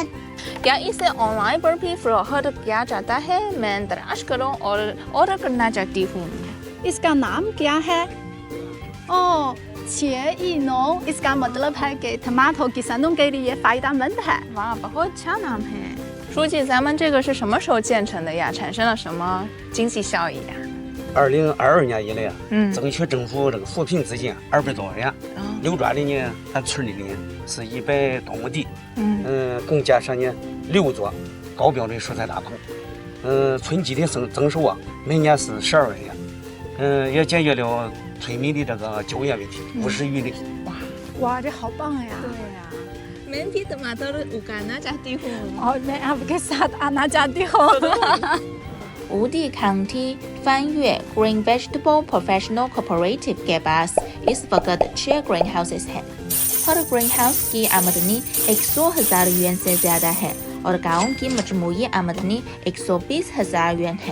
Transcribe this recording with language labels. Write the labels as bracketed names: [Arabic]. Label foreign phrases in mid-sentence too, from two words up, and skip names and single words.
[Urdu] کیا اسے آن لائن پر بھی فروخت کیا جاتا ہے؟ میں تلاش کروں اور آرڈر کرنا چاہتی ہوں۔ اس کا نام کیا ہے؟ اوہ، نو، اس کا مطلب ہے کہ ٹماٹر کسانوں کے لیے فائدہ مند ہے۔ واہ، بہت اچھا نام ہے۔ [Chinese] 书记，咱们这个是什么时候建成的呀？产生了什么经济效益呀？2022年以来，争取政府这个扶贫资金200多万元，流转的呢，咱村里呢是100多亩地，共建设呢6座高标准蔬菜大棚，村基的增收啊，每年是12万元，也解决了村民的这个就业问题，50余的。哇，这好棒呀！对呀。 [Urdu] میں بھی ٹماٹر اگانا چاہتی ہوں اور میں آپ کے ساتھ آنا چاہتی ہوں۔ ووڈی کاؤنٹی فان یue گرین ویجیٹیبل پروفیشنل کوآپریٹو کے پاس اس وقت 6 گرین ہاؤسز ہیں۔ ہر گرین ہاؤس کی آمدنی 100,000 یوان سے زیادہ ہے اور گاؤں کی مجموعی آمدنی 120,000 یوان ہے۔